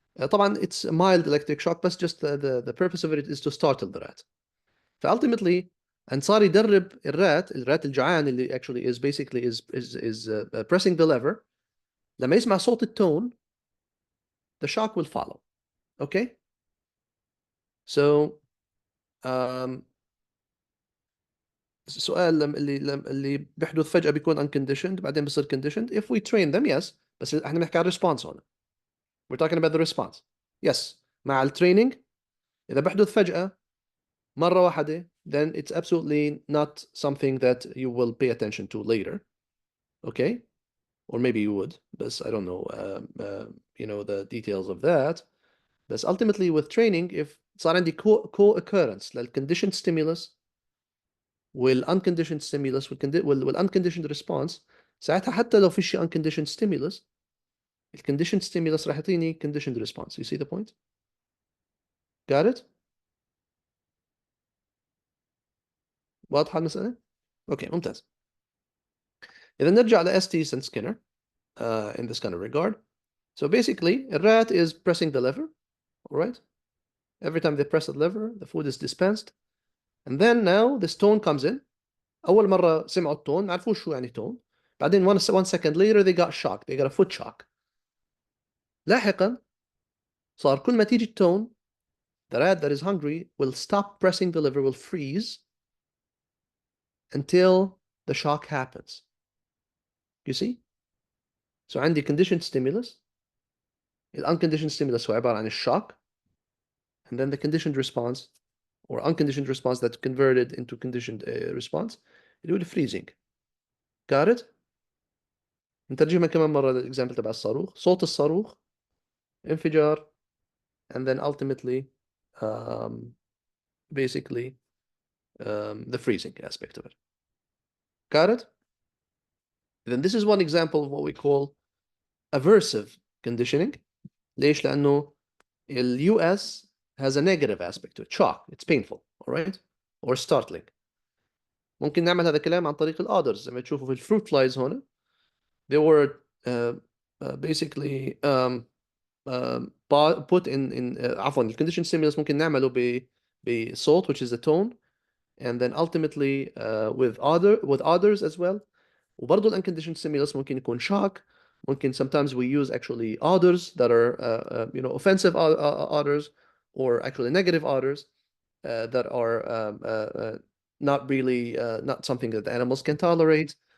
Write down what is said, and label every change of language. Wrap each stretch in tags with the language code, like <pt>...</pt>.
<ar>طبعا</ar> <en>it's a mild electric shock, but just the purpose of it is to startle the rat. فultimately and</en> <ar>صار يدرب الرات الجوعان اللي</ar> <en>actually is basically is pressing the lever.</en> <ar>لما يسمع صوت التون</ar> <en>the shock will follow. Okay?</en> <ar>So السؤال اللي بيحدث فجأة بيكون unconditioned بعدين بيصير conditioned.</ar> <en>If we train them, yes.</en> <ar>بس احنا بنحكي عن response هون.</ar> <en>We're talking about the response. Yes.</en> <ar>مع التريننج إذا بيحدث فجأة مرة واحدة,</ar> <en>then it's absolutely not something that you will pay attention to later. Okay? Or maybe you would, but I don't know, you know, the details of that. But ultimately with training, if</en> <ar>صار عندي</ar> <en>co-occurrence للconditioned stimulus والunconditioned stimulus والunconditioned response,</en> <ar>ساعتها حتى لو في شيء</ar> <en>unconditioned stimulus, الconditioned stimulus</en> <ar>راح يعطيني</ar> <en>conditioned response. You see the point? Got it?</en> <ar>واضحة المسألة؟ Okay, ممتاز. إذا نرجع ل</ar> <en>Estes and Skinner in this kind of regard. So basically, a rat is pressing the lever, all right? Every time they press the lever, the food is dispensed. And then now this tone comes in.</en> <ar>أول مرة سمعوا التون ما عرفوا شو يعني tone.</ar> <en>بعدين one second later they got shocked. They got a foot shock.</en> <ar>لاحقا صار كل ما تيجي التون,</ar> <en>the rat that is hungry will stop pressing the lever, will freeze until the shock happens. You see? So</en> <ar>عندي</ar> <en>conditioned stimulus. The unconditioned stimulus</en> <ar>هو عبارة عن الشوك,</ar> <en>and then the conditioned response or unconditioned response that converted into conditioned response</en> <ar>اللي هو</ar> <en>freezing. Got it?</en> <ar>نترجمها كمان مرة الإكزامبل تبع الصاروخ. صوت الصاروخ, انفجار, and then ultimately basically the freezing aspect of it. Got it?</ar> <en>Then this is one example of what we call aversive conditioning.</en> <ar>ليش؟ لأنه ال</ar> <en>US has a negative aspect to it. Shock. It's painful. All right? Or startling.</en> <ar>ممكن نعمل هذا الكلام عن طريق الأودرز. زي ما تشوفوا في الفروت فلايز هنا.</ar> <en>They were basically put in</en> <ar>عفوا</ar> <en>الconditioned stimulus</en> <ar>ممكن نعمله بصوت,</ar> <en>which is a tone, and then ultimately with others as well.</en> <ar>وبرضه</ar> <en>unconditioned stimulus</en> <ar>ممكن يكون</ar> <en>shock.</en> <ar>ممكن</ar> <en>sometimes we use actually others that are offensive others, or actually negative others that are not really not something that the animals can tolerate.</en>